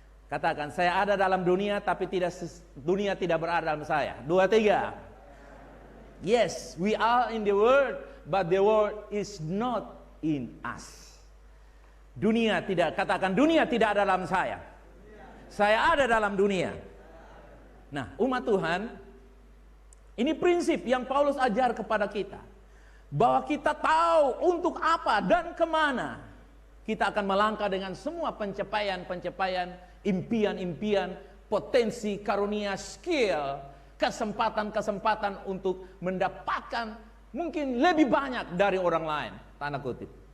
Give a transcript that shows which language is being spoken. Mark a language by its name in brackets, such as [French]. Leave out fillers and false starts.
[Indonesian] Katakan, saya ada dalam dunia, tapi dunia tidak berada dalam saya. 2, 3. [English] Yes, we are in the world, but the world is not in us. [Indonesian] Dunia tidak, katakan, dunia tidak ada dalam saya. Saya ada dalam dunia. Nah, umat Tuhan, ini prinsip yang Paulus ajar kepada kita, bahwa kita tahu untuk apa dan kemana kita akan melangkah dengan semua pencapaian, impian, potensi, karunia, skill, kesempatan untuk mendapatkan mungkin lebih banyak dari orang lain, tanda kutip.